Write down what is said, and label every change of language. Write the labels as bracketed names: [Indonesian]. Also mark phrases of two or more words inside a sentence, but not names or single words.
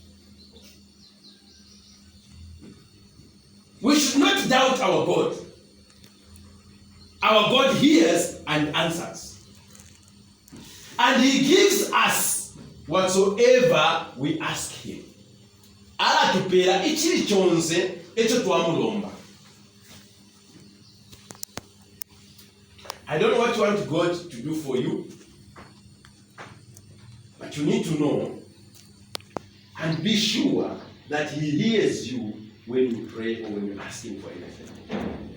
[English] We should not doubt our God. Our God hears and answers. And he gives us whatsoever we ask him. [Bemba] Alatupera ichiri chonse echo twamulomba. [English] I don't know what you want God to do for you. But you need to know and be sure that he hears you when you pray or when you ask him for anything.